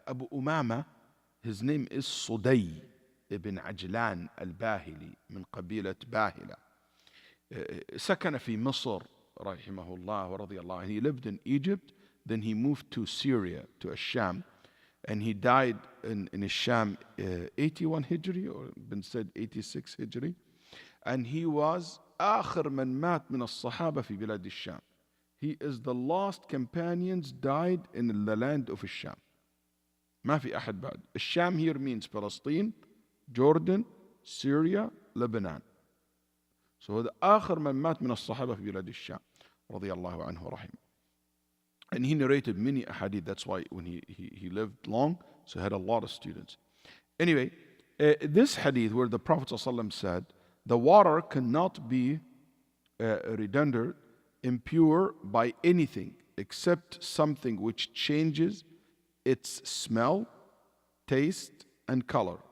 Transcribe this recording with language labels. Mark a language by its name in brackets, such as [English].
[English] Abu Umamah, his name is Suday ibn Ajlan al-Bahili [Arabic] من قبيلة باهلة. سكن في مصر رحمه الله ورضي الله عنه. [English] He lived in Egypt, then he moved to Syria, to Sham, and he died in Sham 81 Hijri, or been said 86 Hijri. And he was [Arabic] آخر من مات من الصحابة في بلاد الشام. [English] He is the last companions died in the land of الشام. [Arabic] ما في أحد بعد. [English] الشام here means Palestine, Jordan, Syria, Lebanon. [Arabic] So هذا آخر من مات من الصحابة في بلاد الشام رضي الله عنه ورحمه. [English] And he narrated many ahadith. That's why when he lived long, so he had a lot of students. Anyway, this hadith where the Prophet ﷺ said, the water cannot be rendered impure by anything except something which changes its smell, taste, and color.